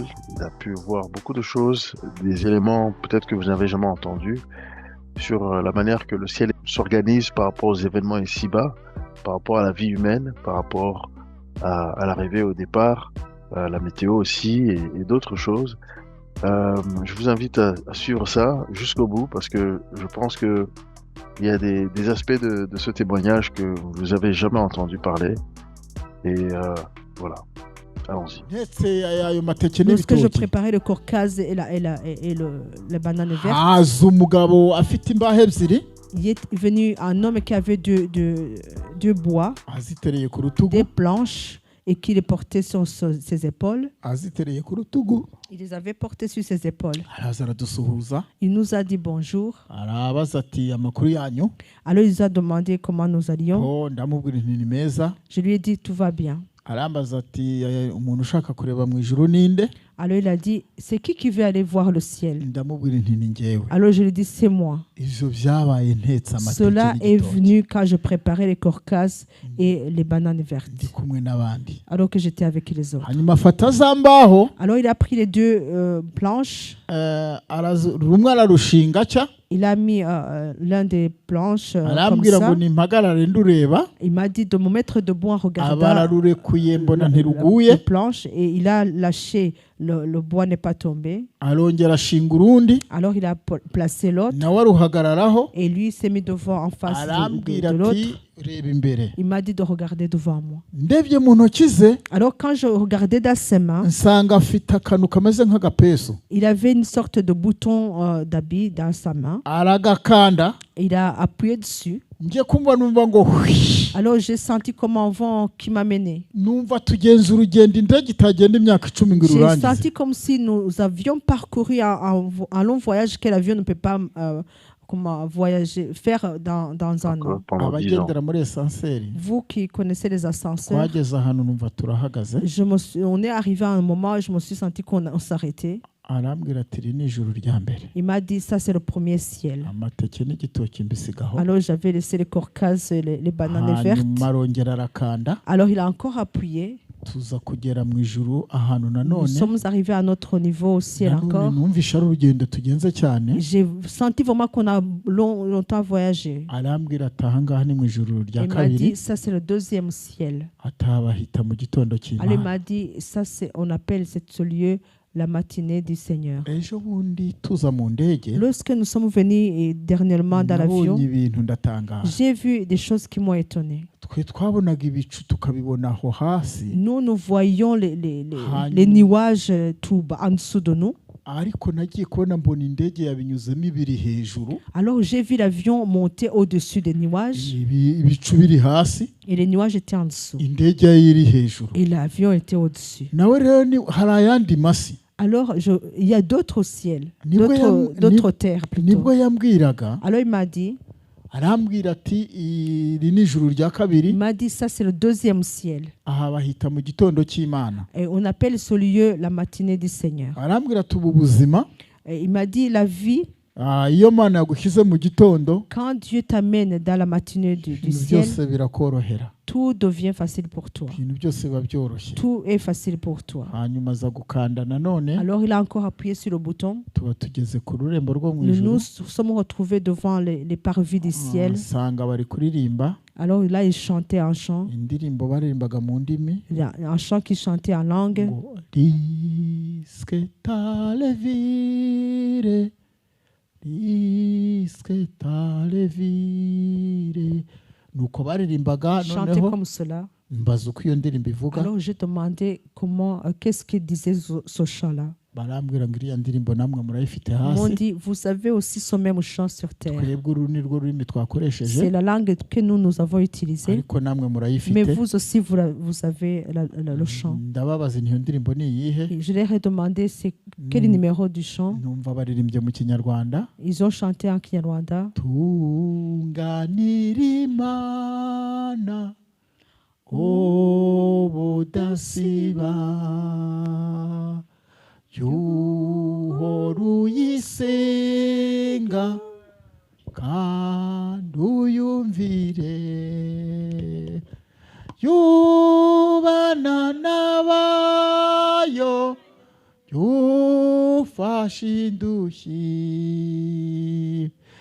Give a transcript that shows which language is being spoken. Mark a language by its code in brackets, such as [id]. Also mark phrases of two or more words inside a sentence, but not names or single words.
[fr] Il a pu voir beaucoup de choses, des éléments peut-être que vous n'avez jamais entendus, sur la manière que le ciel s'organise par rapport aux événements ici-bas, par rapport à la vie humaine, par rapport à l'arrivée au départ, la météo aussi et d'autres choses. Je vous invite à suivre ça jusqu'au bout parce que je pense que il y a des aspects de ce témoignage que vous avez jamais entendu parler. Et voilà, allons-y. [rw] ndetse ayo mateke [fr] Lorsque je [rw] n'ibitoki [fr] préparais le corcaz et la banane verte, [rw] haza umugabo afite imbaho ebyiri [fr] il est venu un homme qui avait deux bois, [rw] azitereye ku rutugu [fr] des planches, et qui les portait sur ses épaules. [rw] azitereye ku rutugu [fr] Il les avait portés sur ses épaules. [rw] araza aradusuhuza [fr] Il nous a dit bonjour. [rw] arabaza ati amakuru yanyu. [fr] Alors il nous a demandé comment nous allions. [rw] oh ndamubwira nti ni meza. [fr] Je lui ai dit tout va bien. [rw] arambaza ati umuntu ushaka kureba mu ijuru ninde. [fr] Alors il a dit, c'est qui veut aller voir le ciel? [rw] ndamubwira nti ni njyewe. [fr] Alors je lui ai dit, c'est moi. [rw] ivyo vyabaye ntetse amateke [fr] Cela est [rw] n'igitoki. [fr] venu quand je préparais les corcazes et les bananes vertes, [rw] ndi kumwe n'abandi. [fr] alors que j'étais avec les autres. [rw] hanyuma afata za mbaho [fr] Alors il a pris les deux planches. [rw] rumwe ararushinga atya [fr] Il a mis l'un des planches comme [rw] arambwira ngo [fr] ça. [rw] nimpagarare ndureba [fr] Il m'a dit de me mettre debout en [rw] aba [fr] regardant [rw] ararurekuye mbona [fr] la [rw] ntiruguye [fr] planche et il a lâché, le bois n'est pas tombé. [rw] arongera ashinga urundi [fr] Alors il a placé l'autre [rw] nawe aruhagararaho [fr] et lui s'est mis devant en face [rw] arambwira [fr] de [rw] ati [fr] l'autre. [rw] reba imbere. [fr] Il m'a dit de regarder devant moi. [rw] ndebye mu ntoki ze [fr] Alors quand je regardais dans ses mains, [rw] nsanga afite akantu kameze nk'agapesu [fr] il avait une sorte de bouton d'habit dans sa main. [rw] aragakanda [fr] Il a appuyé dessus. [rw] njye kumva numva ngo hwi. [fr] Alors j'ai senti comme un vent qui m'a mené. [rw] numva tugenza urugendo indege itagenda imyaka 10 ngo [fr] J'ai [rw] irurangize. [fr] senti comme si nous avions parcouru un long voyage que l'avion ne peut pas voyager, faire dans un an. Pendant 10 ans. [rw] abagendera muri esanseri [fr] Vous qui connaissez les ascenseurs, [rw] twageze ahantu numva turahagaze [fr] on est arrivé à un moment où je me suis senti qu'on s'arrêtait. [rw] arambwira ati iri ni ijuru rya mbere. [fr] Il m'a dit, ça c'est le premier ciel. [rw] amateke n'igitoki mbisigaho. [fr] Alors j'avais laissé les corcazes et les bananes vertes. [rw] hanyuma arongera arakanda [fr] Alors il a encore appuyé. [rw] tuza kugera mu ijuru ahantu [fr] Nous [rw] nanone [fr] sommes arrivés à notre niveau au ciel [rw] nanone [fr] encore. [rw] numvishe ari urugendo tugenze cyane. [fr] J'ai senti vraiment qu'on a longtemps voyagé. [rw] arambwira ati ahangaha ni mu ijuru rya [fr] Il m'a [rw] kabiri. [fr] dit, ça c'est le deuxième ciel. [rw] atabahita mu gitondo [fr] Alors il [rw] cy'Imana. [fr] m'a dit, on appelle ce lieu la matinée du Seigneur. [rw] ejo bundi tuza mu ndege [fr] Lorsque nous sommes venus dernièrement dans l'avion, [rw] nabonye ibintu ndatangaza. [fr] j'ai vu des choses qui m'ont étonné. [rw] Twe twabonaga ibicu tukabibona aho hasi, [fr] Nous voyons les nuages tout bas en dessous de nous. [rw] ariko nagiye kubona mbona indege yabinyuzemo ibiri hejuru, [fr] Alors j'ai vu l'avion monter au-dessus des nuages [rw] ibicu biri hasi, [fr] et les nuages étaient en dessous. [rw] indege yayo iri hejuru. [fr] Et l'avion était au-dessus. [rw] Nawe rero hari ayandi masi. [fr] Alors il y a d'autres ciels, [rw] Nibwo [fr] d'autres terres plutôt. [rw] nibwo yambwiraga, [fr] Alors il m'a dit, [rw] arambwira ati iri ni ijuru rya kabiri, [fr] ça c'est le deuxième ciel. [rw] aha bahita mu gitondo cy'Imana. [fr] Et on appelle ce lieu la matinée du Seigneur. [rw] Arambwira ati ubu buzima, [fr] Et il m'a dit, la vie, [rw] iyo Mana yagushyize mu gitondo, [fr] quand Dieu t'amène dans la matinée du [rw] ibintu [fr] ciel, [rw] byose birakorohera, [fr] tout devient facile pour toi. [rw] ibintu byose biba byoroshye. [fr] Tout est facile pour toi. [rw] Hanyuma aza gukanda nanone, [fr] Alors il a encore appuyé sur le bouton. [rw] tuba tugeze ku rurembo rwo mu [fr] Nous [rw] ijuru, [fr] nous sommes retrouvés devant les parvis du ciel. [rw] asanga bari kuririmba [fr] Alors là, il chantait un chant. [rw] indirimbo baririmbaga mu ndimi, [fr] Il y a un chant qui chantait en langue. ngo risque tale vire, risque tale vire. [rw] Nuko baririmbaga, [fr] Il chantait [rw] noneho [fr] comme cela. [rw] mbaza uko iyo ndirimbo ivuga, [fr] Alors j'ai demandé qu'est-ce qu'il disait ce chant-là. [rw] barambwira ngo iriya ndirimbo namwe murayifite [fr] Ils m'ont [rw] hasi, [fr] dit, vous avez aussi ce même chant sur terre. [rw] twebwe uru ni rwo rurimi [fr] C'est [rw] twakoresheje, [fr] la langue que nous avons utilisée. [rw] ariko namwe [fr] Mais [rw] murayifite. [fr] vous aussi, vous avez le chant. [rw] Ndababaza nti iyo ndirimbo ni iyihe, [fr] Et je leur ai demandé quel est le numéro du chant. [rw] numva baririmbye mu kinyarwanda, [fr] Ils ont chanté en Kinyarwanda. [rw] tunganira Imana ubudasiba, yuhora uyisenga kandi uyumvire, yubana n'abayo, yufashe indushyi,